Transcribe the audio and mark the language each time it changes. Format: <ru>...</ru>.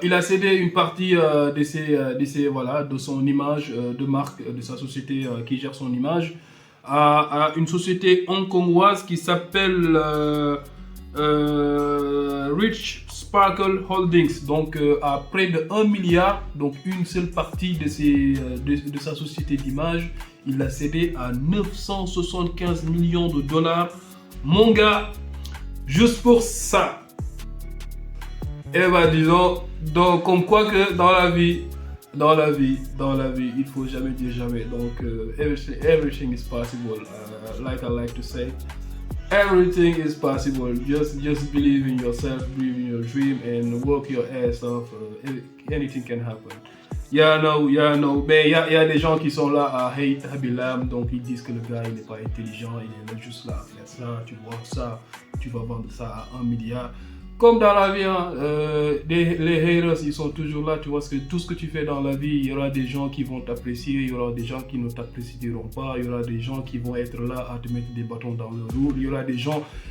<fr>Il a cédé une partie de son image de marque, de sa société qui gère son image, à une société hongkongoise qui s'appelle Rich Sparkle Holdings, donc à près de 1 milliard, donc une seule partie de sa société d'image, il l'a cédé à 975 millions de dollars. Mon gars, juste pour ça. Et disons, donc comme quoi que dans la vie, il faut jamais dire jamais.</fr> <en>Donc, everything is possible. Like I like to say, everything is possible. Just believe in yourself, believe in your dream, and work your ass off. Anything can happen. Yeah, no.</en> <fr>Mais il y a des gens qui sont là à hate Khaby Lame, donc ils disent que le gars il n'est pas intelligent, il est là juste là à faire ça. Tu vois ça, tu vas vendre ça à 1 milliard. Comme dans la vie, hein, les haters, ils sont toujours là. Tu vois, tout ce que tu fais dans la vie, il y aura des gens qui vont t'apprécier, il y aura des gens qui ne t'apprécieront pas, il y aura des gens qui vont être là à te mettre des bâtons dans le roue, il y aura des gens</fr>